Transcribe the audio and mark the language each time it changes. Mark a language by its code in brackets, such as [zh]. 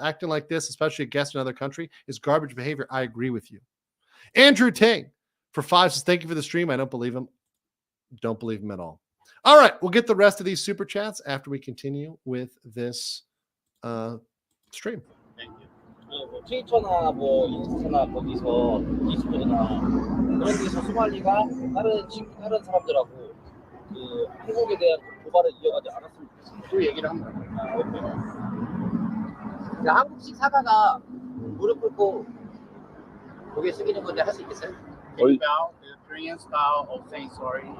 [en] Acting like this, especially a guest in another country, is garbage behavior. I agree with you. Andrew Tang for 5 says, thank you for the stream. I don't believe him. Don't believe him at all. All right, we'll get the rest of these super chats after we continue with this stream. Thank you. [ko] 뭐 트위터나 뭐 인스타나 거기서 디스코드나 그런 데서 소말리가 다른 사람들하고 그 한국에 대한 고발을 이어가지 않았으면 좋겠습니다. 그 얘기를 합니다. 아, 오케이. 한국식 사과가 무릎 꿇고 고개 숙이는 건데 할 수 있겠어요? [en] Can you bow the Korean style of saying sorry?